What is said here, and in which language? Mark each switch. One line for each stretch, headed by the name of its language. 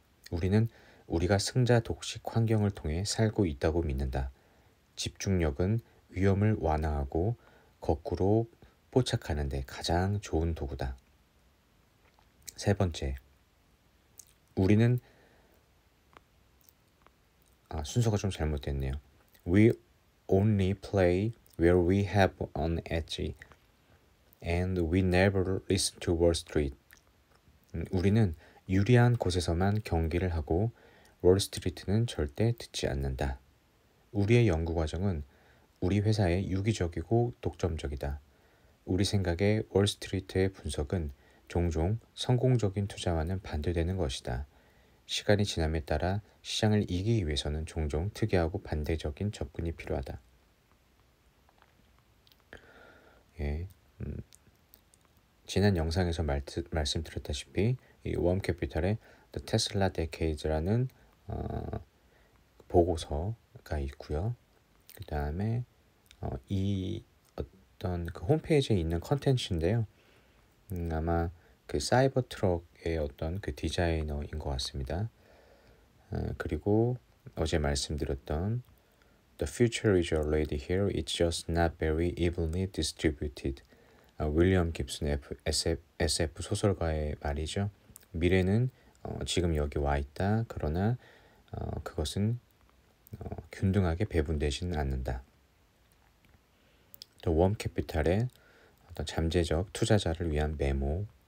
Korean: 우리는 우리가 승자 독식 환경을 통해 살고 있다고 믿는다. 집중력은 위험을 완화하고 거꾸로 포착하는 데 가장 좋은 도구다. 세 번째, 우리는 순서가 좀 잘못됐네요.
English: We only play where we have an edge, and we never listen to Wall Street.
Korean: 우리는 유리한 곳에서만 경기를 하고 월스트리트는 절대 듣지 않는다. 우리의 연구 과정은 우리 회사에 유기적이고 독점적이다. 우리 생각에 월스트리트의 분석은 종종 성공적인 투자와는 반대되는 것이다. 시간이 지남에 따라 시장을 이기기 위해서는 종종 특이하고 반대적인 접근이 필요하다. 예, 지난 영상에서 말씀드렸다시피 이 웜캐피탈의 The Tesla Decades라는 보고서가 있고요. 그 다음에 이 어떤 그 홈페이지에 있는 컨텐츠인데요. 아마 그 사이버 트럭의 어떤 그 디자이너인 것 같습니다. 그리고 어제 말씀드렸던
English: The future is already here. It's just not very evenly distributed.
Korean: 윌리엄 깁슨 SF 소설가의 말이죠. 미래는 지금 여기 와 있다. 그러나 그것은 균등하게 배분되지는 않는다. 또 웜캐피탈의 어떤 잠재적 투자자를 위한 메모.